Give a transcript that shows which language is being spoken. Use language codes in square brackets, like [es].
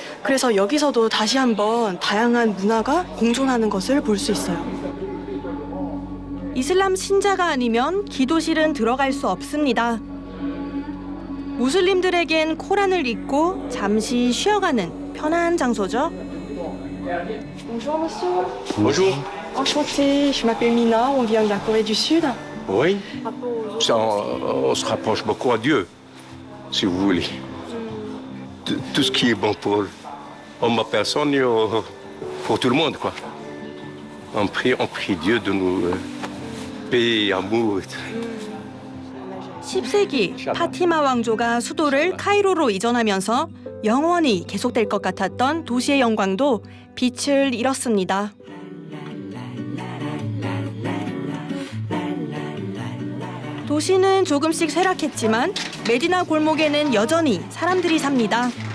[ko] 그래서 여기서도 다시 한번 다양한 문화가 공존하는 것을 볼 수 있어요. 이슬람 신자가 아니면 기도실은 들어갈 수 없습니다. 무슬림들에겐 코란을 읽고 잠시 쉬어가는 편한 장소죠. [fr] Bonjour monsieur. Bonjour. Enchantée, je m'appelle Mina, on vient de la Corée du Sud. Oui. On se rapproche beaucoup à Dieu, si vous voulez. Tout ce qui est bon pour ma personne et pour tout le monde, quoi. On prie Dieu de nous paix, amour. [ko] 10세기 파티마 왕조가 수도를 카이로로 이전하면서 영원히 계속될 것 같았던 도시의 영광도 빛을 잃었습니다. 도시는 조금씩 쇠락했지만 메디나 골목에는 여전히 사람들이 삽니다.